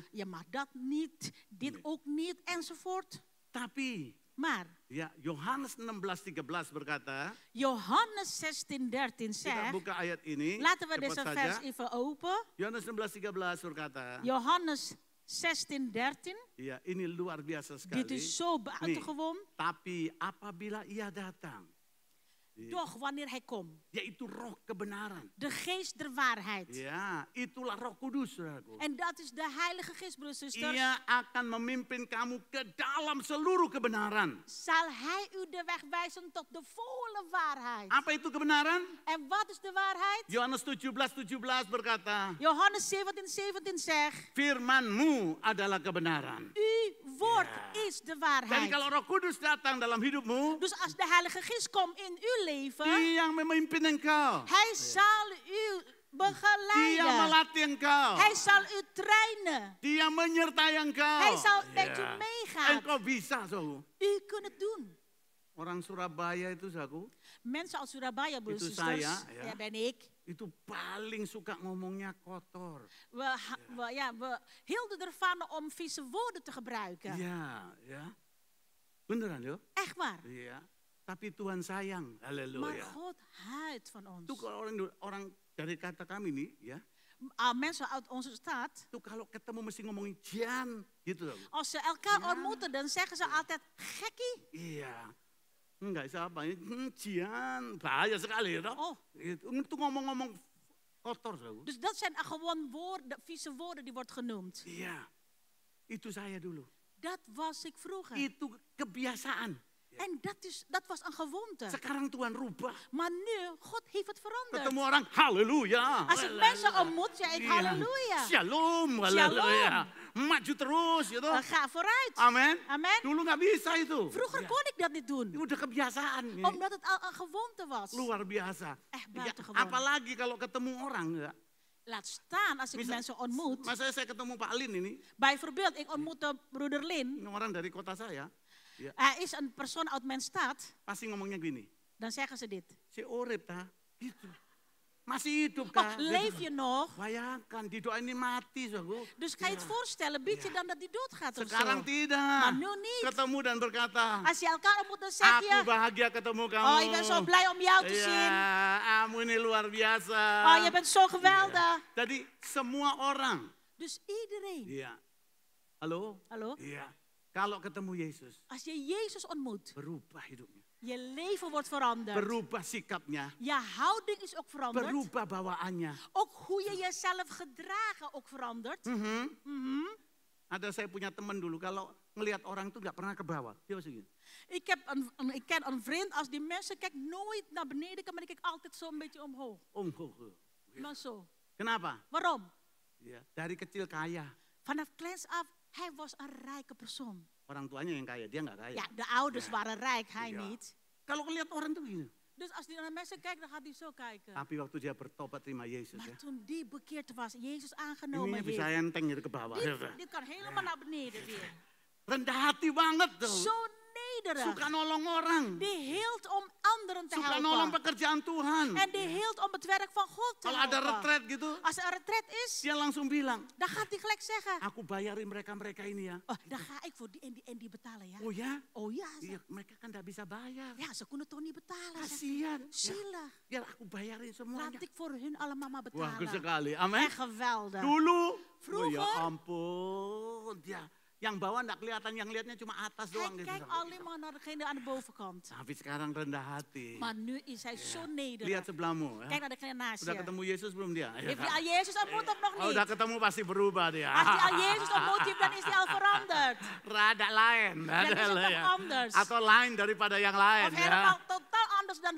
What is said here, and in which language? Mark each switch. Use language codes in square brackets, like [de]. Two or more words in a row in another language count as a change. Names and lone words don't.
[nl] Je mag dat niet, dit ook niet, enzovoort. [id] Tapi, [nl] Maar [id] ya Yohanes 16:13 berkata, [nl] Johannes 16:13 [id] kita [nl] zegt, [id] buka ayat ini, [nl] laten we [id] cepat [nl] deze [id] saja. [nl] vers even open. [id] Yohanes 16:13 berkata, [nl] Johannes 16:13. [id] ya ini luar biasa sekali. [nl] Dit is zo buitengewoon. [id] Tapi apabila ia datang, [nl] Doch wanneer hij komt, [id] yaitu roh kebenaran. [nl] de geest der waarheid. [id] Ya, itulah Roh Kudus, saudaraku. [nl] En dat is de Heilige Geest, broeders en zusters. [id] Ia akan memimpin kamu ke dalam seluruh kebenaran. [nl] Zal hij u de weg wijzen tot de volle waarheid. [id] Apa itu kebenaran? [nl] En wat is de waarheid? [id] Yohanes 17:17 berkata, [nl] Johannes 17:17 zegt, [id] firman-Mu adalah kebenaran. [nl] uw woord is de [id] Jadi [nl] waarheid. [id] kalau Roh Kudus datang dalam hidupmu, [nl] Dus als de Heilige Geest komt in uw leven, [id] Dia yang memimpin engkau. [nl] hij zal u [id] Dia [nl] begeleiden. [id] melatih engkau. [nl] Hij zal u trainen. [id] Dia menyertai engkau. [nl] Hij zal met u meegaan. [id] Engkau bisa, saudaraku. [nl] U kunt het doen. [id] Orang Surabaya itu, saudaraku, [nl] Mensen uit Surabaya, broeders en [id] Itu [nl] zusters, [id] saya, ya. [nl] ben ik. [id] itu paling suka ngomongnya kotor. [nl] We hielden ervan om vieze woorden te gebruiken. [id] Iya, ya. Beneran, yo? [nl] Echt waar. [id] Iya. Tapi Tuhan sayang. [nl] Maar [id] Haleluya. [nl] God houdt van ons. [id] Itu kalau orang dari kata kami nih, ya. [nl] Mensen uit onze stad, [id] Itu kalau ketemu mesti ngomongin Jian, gitu loh. [nl] als ze elkaar ontmoeten, dan zeggen ze altijd, gekkie. [id] Iya. Enggak siapa, Jian. Bahaya sekali, ya. Oh. Itu ngomong-ngomong kotor, saudaraku. [nl] Dus dat zijn gewoon woorden, vieze woorden die wordt genoemd. [id] Iya. Itu saya dulu. [nl] Dat was ik vroeger. [id] Itu kebiasaan. [nl] En dat was een gewoonte. [id] Sekarang Tuhan rubah. [nl] Maar nu, God heeft het veranderd. [id] Ketemu orang, haleluya. [nl] Als ik mensen ontmoet, zeg ik [id] Iya. [nl] halleluja. [id] Shalom, haleluya. Maju terus, gitu. [nl] Ga vooruit. [id] Amin. [nl] Amen. [id] Dulu nggak bisa itu. [nl] Vroeger kon ik dat niet doen. [id] Ini udah kebiasaan. Ini. [nl] Omdat het al een gewoonte was. [id] Luar biasa. [nl] Echt [id] Ya, [nl] buitengewoon. [id] apalagi kalau ketemu orang. Ya. [nl] Laat staan als ik mensen ontmoet. [id] Masa saya ketemu Pak Lin ini. [nl] Bijvoorbeeld, ik ontmoette broeder Lin. [id] Ini orang dari kota saya. Ya, [nl] Hij is een persoon uit mijn stad. [id] pasti ngomongnya gini. [nl] Dan zeggen ze dit. [id] Si Orep ta, gitu. Masih hidup Oh, kan? [nl] leef je nog? [id] Bayangkan, didoain ini mati. [nl] Zo. Dus kan je het voorstellen, bid je dan dat hij doodgaat of [id] Sekarang [nl] zo? [id] tidak. [nl] Maar nu niet. [id] Ketemu dan berkata, [nl] Als je elkaar ontmoet, dan zeg [id] aku [nl] je, [id] bahagia ketemu kamu. [nl] oh, ik ben zo blij om jou te zien. [id] Ya, kamu ini luar biasa. [nl] Oh, je bent zo geweldig. [id] Jadi semua orang. [nl] Dus iedereen. [id] Iya. Halo? [nl] Hallo? [id] Iya. Kalau ketemu Yesus, [nl] Als je Jezus ontmoet, [id] berubah hidupnya. [nl] je leven wordt veranderd. [id] Berubah sikapnya. [nl] Je houding is ook veranderd. [id] Berubah bawaannya. [nl] Ook hoe je jezelf gedragen ook verandert. [id] Ada saya punya teman dulu, kalau ngelihat orang tuh nggak pernah ke bawah. Dia was gini. [nl] Ik ken een vriend, als die mensen kijkt, nooit naar beneden kijken, maar die kijkt altijd zo'n beetje omhoog. Omhoog. Maar zo. [id] Kenapa? [nl] Waarom? [id] Ya, dari kecil kaya. [nl] Vanaf kleins af, hij was een rijke persoon. [id] Orang tuanya yang kaya, dia nggak kaya. [nl] Ja, de ouders waren rijk, hij Ja. niet. [id] Kalau ngelihat orang tuh gini. [nl] Dus als hij naar de mensen kijkt, dan gaat hij zo kijken. [id] Tapi waktu dia bertobat terima Yesus [nl] Maar [id] ya. [nl] toen die bekeerd was, Jezus [id] Ini [nl] aangenomen [id] bisa [nl] heeft. [id] enteng gitu ke bawah. [nl] Dit kan helemaal naar beneden weer. [id] Rendah hati banget tuh. [nl] Zo nederig. [id] Suka nolong orang. [nl] Die hield om anderen te [id] Suka nolong [nl] helpen. [id] pekerjaan Tuhan. [nl] En die hield om het werk van God te [id] Kalau ada [nl] helpen. [id] retret gitu, [nl] Als er een retret is, [id] dia langsung bilang, [nl] dan gaat hij gelijk zeggen. [id] aku bayarin mereka-mereka ini ya. [nl] Oh, dan ga ik voor die en die betalen, ja. [id] Oh ya? [nl] Oh ja, [id] Iya, mereka kan nggak bisa bayar. [nl] ja, ze kunnen toch niet betalen. zegt hij. [id] Kasihan. Ya, [nl] Zielig. [id] biar aku bayarin semuanya. [nl] Laat ik voor hun allemaal maar [id] Wah, [nl] betalen. [id] sekali. Amin. [nl] Echt geweldig. [id] Dulu, [nl] Vroeger. [id] oh ya ampun, dia yang bawah nggak kelihatan, yang lihatnya cuma atas [nl] Hij [id] doang gitu. [nl] kijkt alleen maar naar degene aan de bovenkant. [id] Tapi sekarang rendah hati. [nl] Maar nu is hij zo [id] Lihat [nl] nederig. [id] sebelahmu. [nl] Kijk [id] Ya. [nl] naar degene naast [id] Udah [nl] je. [id] ketemu Yesus belum dia? Ya, [nl] Heeft hij [id] kan? [nl] al Jezus ontmoet of nog [id] Oh, [nl] niet? [id] udah ketemu pasti berubah dia. [nl] Als hij al Jezus ontmoet heeft, dan is hij al veranderd. [id] Rada lain. [nl] Dan is het [id] Ada, [nl] nog [id] ya. [nl] anders. [id] Atau lain daripada yang lain. [nl] Of [id] Ya. [nl] helemaal totaal anders dan de